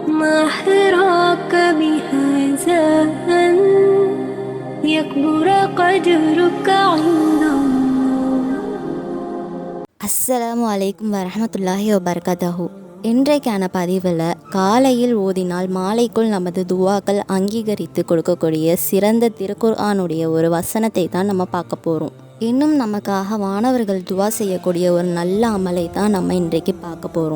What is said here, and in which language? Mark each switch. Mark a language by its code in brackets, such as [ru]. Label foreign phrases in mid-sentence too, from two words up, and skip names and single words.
[ar] ما حراك بهذا أن يكبر قدرك عند الله. السلام عليكم ورحمة الله وبركاته. [ta] இன்றைக்கான பதிவில் காலையில் ஓதினால் மாலைக்குள் நமது துவாக்கள் அங்கீகரித்து கொடுக்கக்கூடிய சிறந்த திருக்குர்ஆனுடைய ஒரு வசனத்தை தான் நம்ம பார்க்க போகிறோம். இன்னும் நமக்காக வானவர்கள் துவா செய்யக்கூடிய ஒரு நல்ல அமலை தான் நம்ம இன்றைக்கு பார்க்க போகிறோம்.